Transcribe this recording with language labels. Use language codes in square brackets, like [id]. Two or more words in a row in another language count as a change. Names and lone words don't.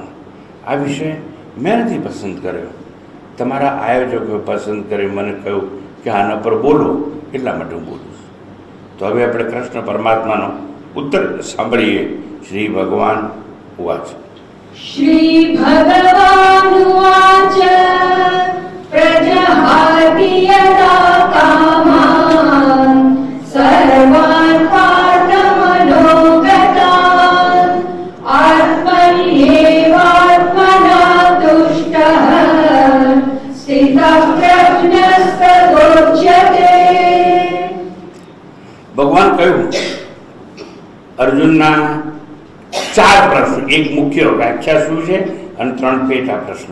[gu] આ વિષય મેં નથી પસંદ કર્યો, તમારા આયોજકોએ પસંદ કરી મને કહ્યું કે આના પર બોલો, એટલા માટે હું બોલું છું. તો હવે આપણે કૃષ્ણ પરમાત્માનો ઉત્તર સાંભળીએ. [sa] श्री भगवान उवाच. श्री भगवान उवाच प्रजहाति यदा कामान् सर्वान् पार्थमनोगतान् आत्मन्येवात्मना तुष्टः स्थितप्रज्ञस्तदोच्यते. [gu] કહ્યું અર્જુનના 4 પ્રશ્નો, એક મુખ્ય વ્યાખ્યા શું છે અને 3 પેટા પ્રશ્નો.